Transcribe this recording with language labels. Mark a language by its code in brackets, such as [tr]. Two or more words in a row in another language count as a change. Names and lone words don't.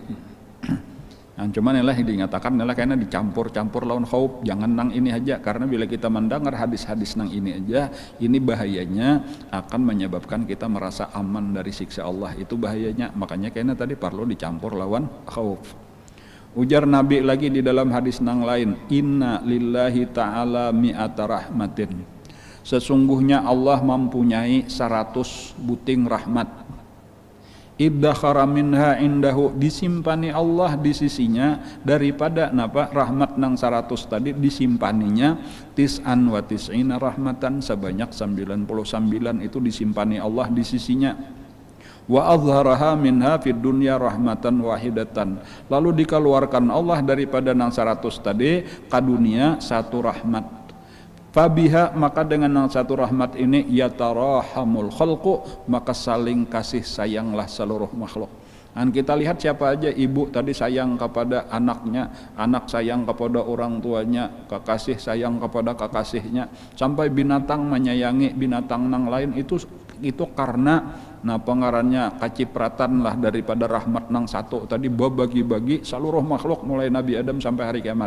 [bjn] Nah, cuman ialah dinyatakan ialah karena dicampur-campur lawan khauf, jangan nang ini aja, karena bila kita mendengar hadis-hadis nang ini aja, ini bahayanya akan menyebabkan kita merasa aman dari siksa Allah, itu bahayanya. Makanya kayaknya tadi perlu dicampur lawan khauf. Ujar Nabi lagi di dalam hadis nang lain, [ar] إن لله تعالى مائة رحمة, [bjn] sesungguhnya Allah mempunyai 100 buting rahmat. [ar] ادخر منها عنده, [bjn] disimpani Allah di sisinya daripada napa rahmat nang 100 tadi disimpaninya [ar] تسعا وتسعين رحمة, [bjn] sebanyak 99 itu disimpani Allah di sisinya. [ar] وأظهر منها في الدنيا رحمة واحدة, [bjn] lalu dikeluarkan Allah daripada nang 100 tadi ke dunia satu rahmat. Fabiha, maka dengan yang satu rahmat ini [ar] يتراحم الخلق, [bjn] maka saling kasih sayanglah seluruh makhluk. Dan kita lihat siapa aja, ibu tadi sayang kepada anaknya, anak sayang kepada orang tuanya, kekasih sayang kepada kekasihnya, sampai binatang menyayangi binatang nang lain, itu karena pengarannya kacipratan lah daripada rahmat nang satu tadi bagi-bagi seluruh makhluk mulai Nabi Adam sampai hari kiamat.